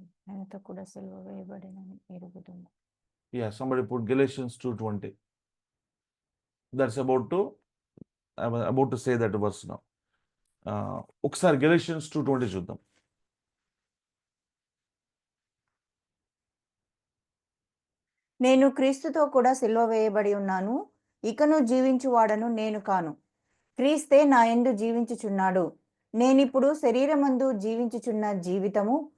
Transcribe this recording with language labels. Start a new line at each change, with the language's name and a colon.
Telugu: ఆయనతో కూడా సిలువ వేయబడినని ఎరుగుదుము.
English: Yeah, somebody put Galatians 2:20. That's I'm about to say that verse now.
Telugu: ఒకసారి Galatians 2:20 చూద్దాం. నేను క్రీస్తుతో కూడా సిలువ వేయబడి ఉన్నాను, ఇకను జీవించువాడను నేను కాను, క్రీస్తే నా యందు జీవించుచున్నాడు. నేనిప్పుడు శరీరమందు జీవించుచున్న జీవితము